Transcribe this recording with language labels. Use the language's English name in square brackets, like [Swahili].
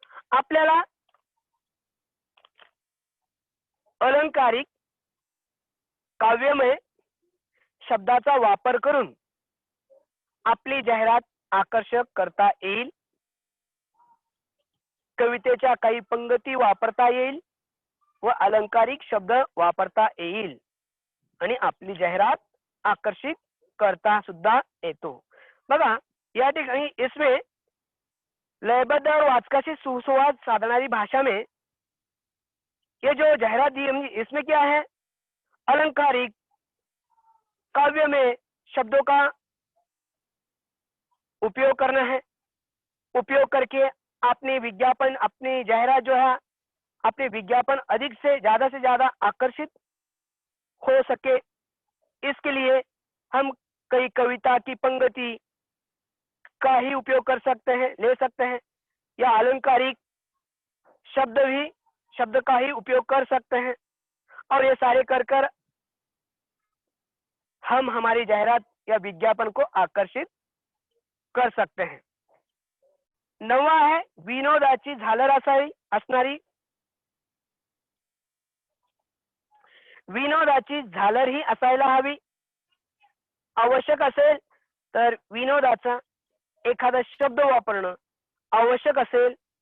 [Marathi] आपल्याला अलंकारिक, काव्यमय शब्दाचा वापर करून आपली जाहिरात आकर्षक करता येईल। कवितेच्या काही पंगती वापरता येईल व अलंकारिक शब्द वापरता येईल आणि आपली जाहिरात आकर्षित करता सुद्धा येतो। बघा या ठिकाणी [Hindi] इसमें लयबद्ध और [Marathi] वाचकाशी सुसंवाद साधनारी [Hindi] भाषा में ये जो जाहिरात दी है इसमें क्या है, अलंकारिक, काव्य में शब्दों का उपयोग करना है। उपयोग करके अपनी विज्ञापन, अपनी जाहिरात जो है, अपने विज्ञापन अधिक से ज्यादा आकर्षित हो सके, इसके लिए हम कई कविता की पंक्ति का ही उपयोग कर सकते हैं, ले सकते हैं, या अलंकारिक शब्द का ही उपयोग कर सकते हैं। और ये सारे कर हम हमारी जाहिरात या विज्ञापन को आकर्षित कर सकते हैं। [Marathi] 9वां आहे विनोदाची झालर असणारी। विनोदाची झालर ही असायला हवी। आवश्यक असेल तर विनोदाचा एखादा शब्द वापरणं आवश्यक असेल।